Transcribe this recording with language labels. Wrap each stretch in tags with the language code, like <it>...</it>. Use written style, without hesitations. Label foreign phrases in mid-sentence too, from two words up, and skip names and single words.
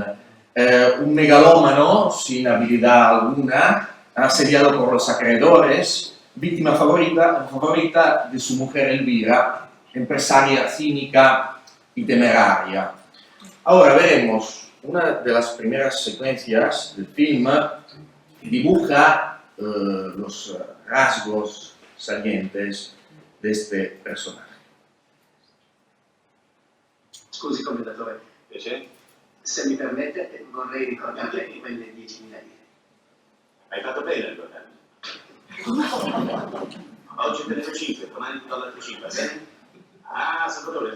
<es>Un megalómano sin habilidad alguna, asediado por los acreedores, víctima favorita de su mujer Elvira, empresaria cínica y temeraria. Ahora veremos una de las primeras secuencias del film que dibuja los rasgos salientes de este personaje.</es> <it>Scusi, commendatore. Piacere? Se mi permette, vorrei ricordarle quelle 10.000 lire. Hai fatto bene a ricordarmi. Oggi te ne do 5, domani ti do l'altro 5, sì? Ah, Salvatore,</it>